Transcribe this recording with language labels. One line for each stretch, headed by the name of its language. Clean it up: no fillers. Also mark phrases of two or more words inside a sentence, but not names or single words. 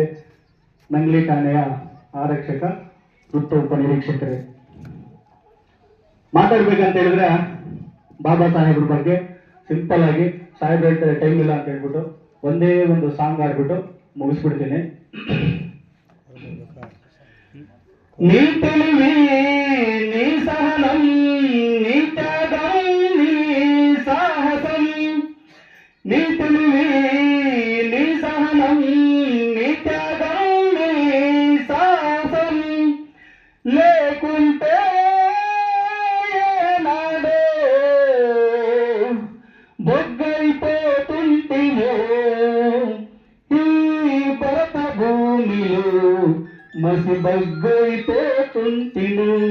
Kannada: ನಂಗ್ಲಿ ಠಾಣೆಯ ಆರಕ್ಷಕ ವೃತ್ತ ಉಪನಿರೀಕ್ಷಕರೇ, ಮಾತಾಡ್ಬೇಕಂತ ಹೇಳಿದ್ರೆ ಬಾಬಾ ಸಾಹೇಬ್ರ ಬಗ್ಗೆ ಸಿಂಪಲ್ ಆಗಿ ಸಾಹೇಬ್ ಹೇಳ್ತಾರೆ ಟೈಮ್ ಇಲ್ಲ ಅಂತ ಹೇಳ್ಬಿಟ್ಟು ಒಂದೇ ಒಂದು ಸಾಂಗ್ ಆಡ್ಬಿಟ್ಟು ಮುಗಿಸ್ಬಿಡ್ತೀನಿ. ನೀ ತಿಳಿವಿ ನೀ ಸಹನಂ ನೀ ತ್ಯಾಗಂ ನೀ ಸಾಹಸಂ, ನೀ ತಿಳಿವಿ ನೀ ಸಹನಂ ನೀ త్యాగం నీ సాహసం, లేకుంటే
Telugu: ఏనాడో బొగ్గైపోతుంటిమో ఈ భరత భూమిలో మసి బగ్గైపోతుంటిమో.